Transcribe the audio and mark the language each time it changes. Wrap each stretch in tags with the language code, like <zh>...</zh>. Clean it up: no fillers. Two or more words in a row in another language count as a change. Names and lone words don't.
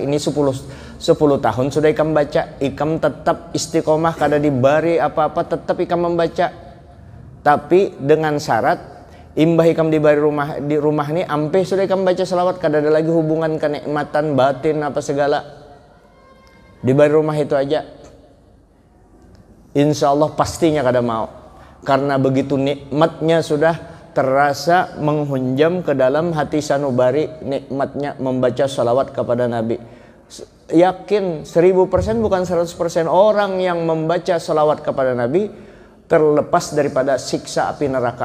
<bjn>Ini 10 tahun sudah ikam baca, ikam tetap istiqomah, kada dibari apa-apa, tetap ikam membaca. Tapi dengan syarat imbah ikam dibari di rumah ini ampe sudah ikam baca sholawat, kada ada lagi hubungan kenikmatan batin apa segala. Dibari rumah itu aja,</bjn> <ar>insya Allah</ar> <bjn>pastinya kada mau. Karena begitu nikmatnya sudah terasa menghunjam ke dalam hati sanubari, nikmatnya membaca salawat kepada Nabi. Yakin 1000% bukan 100% orang yang membaca salawat kepada Nabi terlepas daripada siksa api neraka.</bjn>